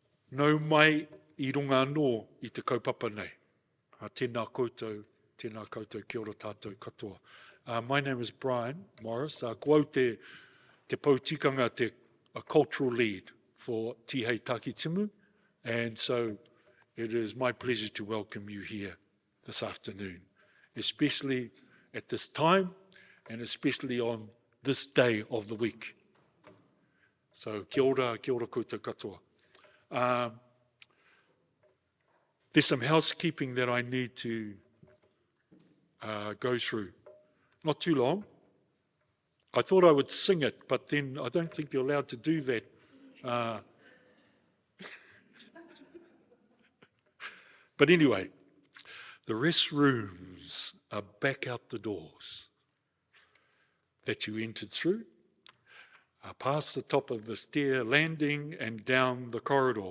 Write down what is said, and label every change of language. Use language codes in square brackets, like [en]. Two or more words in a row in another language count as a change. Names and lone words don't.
[mi] Nau mai I runga anō I te kaupapa nei. Tēnā koutou, kia ora tātou katoa. [en] My name is Brian Morris. [mi] Ko au te pautikanga, [en] a cultural lead for Tihei Takitimu, and so it is my pleasure to welcome you here this afternoon, especially at this time and especially on this day of the week. [mi] So kia ora koutou katoa. [en] There's some housekeeping that I need to go through. Not too long. I thought I would sing it, but then I don't think you're allowed to do that. But anyway, the restrooms are back out the doors that you entered through, past the top of the stair landing and down the corridor.